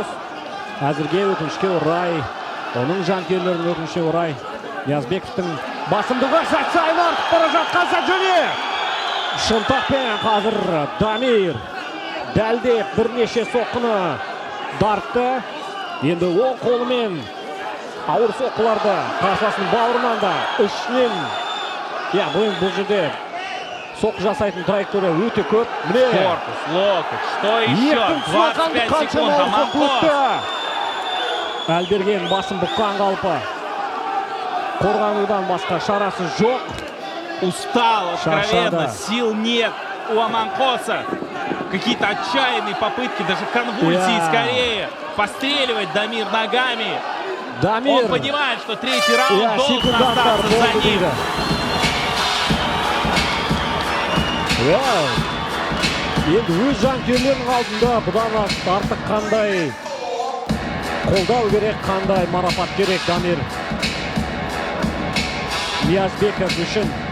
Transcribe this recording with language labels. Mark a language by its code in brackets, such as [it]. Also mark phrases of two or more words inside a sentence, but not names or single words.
[kk] Әзірге өкінішке орай, оның жанкүйерлерінің өкінішке орай, Ниязбековтың басымдығы сәт сайын артып бара жатқан сәт және шынтақпен қазір Дамир дәлдеп бірнеше соққыны дарытты. Енді ол қолымен ауыр соққыларды қарсыласының бауырынан да ішінен, бұл жерде соққы жасайтын траектория өте көп. [ru] Корпус, локоть, что еще? 25 секунд, Аманқос. [kk] Әлберген басын бұққан қалпы. Қорғанудан басқа шарасы жоқ. [ru] Устал, откровенно, сил нет у Аманқоса. Какие-то отчаянные попытки, даже конвульсии скорее. Постреливать Дамир ногами. Он понимает, что третий раунд должен остаться за ним. [kk] Енді өз жанкүйерлерінің алдында бұдан артық қандай қолдау керек, қандай марапат керек Дамир Ниязбеков үшін.